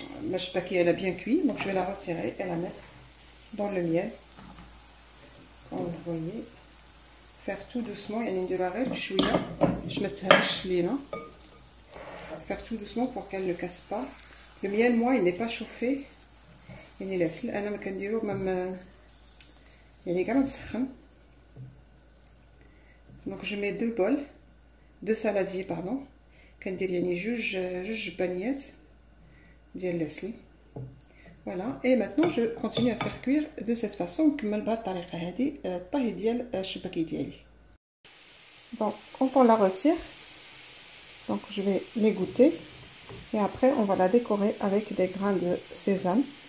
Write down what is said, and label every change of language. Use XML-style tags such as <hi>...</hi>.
<fr>Ma شباكيه elle a bien cuit, donc je vais la retirer et la mettre dans le miel. Comme vous voyez, faire tout doucement,</fr> <ar>يعني نديروها غير بشويه باش ما تهرش لينا.</ar> <fr>Faire tout doucement pour qu'elle ne casse pas. Le miel, moi, il n'est pas chauffé.</fr> <ar>يعني العسل انا ما كنديرو même يعني كاع ما مسخن.</ar> <fr>Donc je mets deux bols, deux saladiers pardon.</fr> <ar>كندير يعني جوج بانيات ديال العسل.</ar> <fr>Voilà, et maintenant je continue à faire cuire de cette façon.</fr> <ar>نكمل بهذه الطريقه هذه الطهي ديال الشباكي ديالي.</ar> <fr>Bon, quand on la retire, donc je vais l'égoutter et après on va la décorer avec des grains de sésame.</fr>